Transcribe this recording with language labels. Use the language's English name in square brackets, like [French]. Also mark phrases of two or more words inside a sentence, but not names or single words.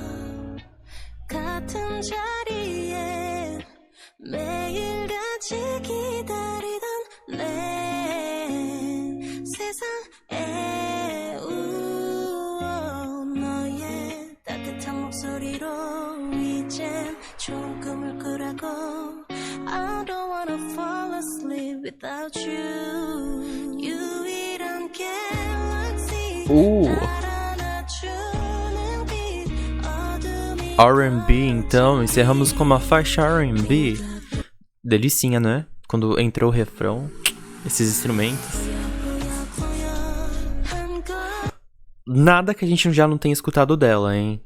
[Korean] 같은 자리에 매일같이 기다리던 내 세상에 너의 따뜻한 목소리로 이젠 좋은 꿈을 꾸라고 [English] I don't wanna fall asleep without you [Korean] 유일한 갤럭시 [Portuguese] R&B, então, encerramos com uma faixa R&B. Delicinha, né? Quando entrou o refrão, esses instrumentos. Nada que a gente já não tenha escutado dela, hein?